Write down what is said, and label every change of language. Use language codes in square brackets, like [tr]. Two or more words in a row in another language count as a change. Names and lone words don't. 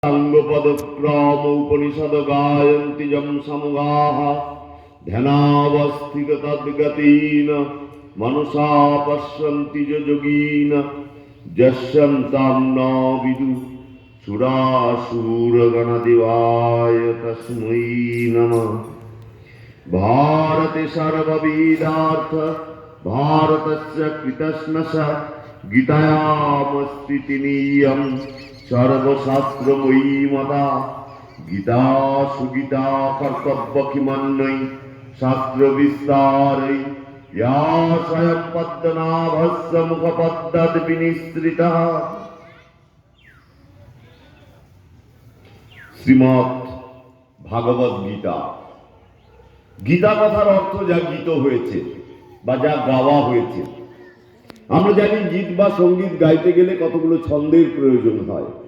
[sa] সাঙ্গপদক্রম উপনিষদ গায়ন্তি যম সমগাহ ধ্যানাবস্থিত তদ্গতিন মনসা পশ্যন্তি যোগীন যস্যন্তাং ন বিদু সুরাসুরগণদিবায় তস্मै নমঃ। भारते सर्ववेदार्थ भारतस्य कृतस्नश गीतायामस्ति तिनीयं सर्वशास्त्रमयी मता गीता सुगीता कर्तव्यकिमन्यै शास्त्रविस्तारै या स्वयं पद्मनाभस्य मुखपद्मविनिसृतः। [bn] শ্রীমদ্ ভাগবত গীতা। গীতা কথার অর্থ যা গীত হয়েছে বা যা গাওয়া হয়েছে। আমরা জানি গীত বা সঙ্গীত গাইতে গেলে কতগুলো ছন্দের প্রয়োজন হয়।